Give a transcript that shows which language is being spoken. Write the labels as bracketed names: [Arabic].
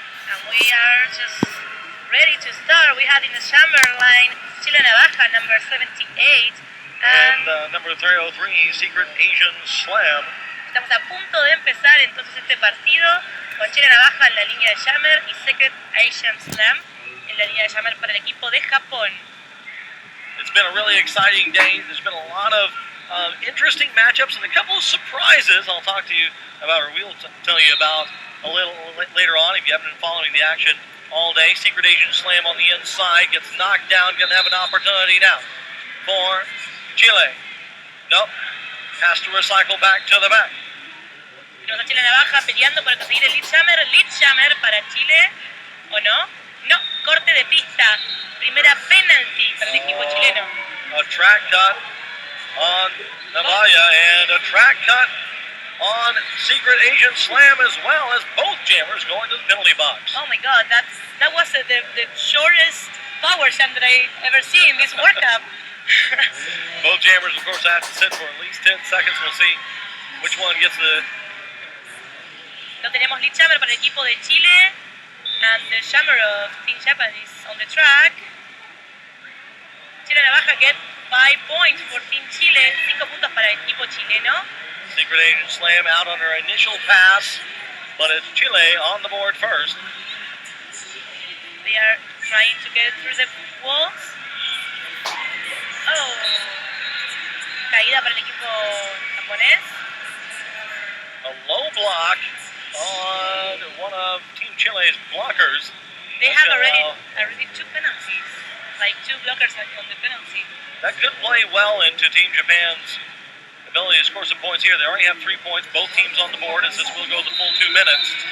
[English] And we are just ready to start. We had in the summer line Chile Navaja, number 78. And number 303, Secret Asian Slam. [Spanish] Estamos a punto de empezar entonces este partido con Chile Navaja en la línea de Jammer y Secret Asian Slam en la línea de Jammer para el equipo de Japón. [English] It's been a really exciting day. There's been a lot of interesting matchups and a couple of surprises I'll talk to you about, or we'll tell you about a little later on if you haven't been following the action all day. Secret Asian Slam on the inside, gets knocked down, going to have an opportunity now for Chile. Nope, has to recycle back to the back. [Spanish] Tenemos a Chile Navaja peleando por conseguir el lead jammer para Chile, ¿o no? No, corte de pista, primera penalty para el equipo chileno. [English] A track cut on Navaya and a track cut on Secret Asian Slam as well as both jammers going to the penalty box. Oh my god, that was the shortest power jam that I ever see in this World Cup. Both jammers, of course, have to sit for at least 10 seconds. We'll see which one gets the... [Spanish] No tenemos lead jammer para el equipo de Chile, [English] and the jammer of Team Japan is on the track. Chile Navaja get 5 points for Team Chile, [Spanish] 5 puntos para el equipo chileno. [English] Secret Asian Slam out on her initial pass, but it's Chile on the board first. They are trying to get through the walls. [Spanish] Oh, caída para el equipo japonés. [English] A low block on one of Team Chile's blockers. They have already 2 penalties, like 2 blockers on the penalty. That could play well into Team Japan's ability to score some points here. They already have 3 points, both teams on the board as this will go the full 2 minutes.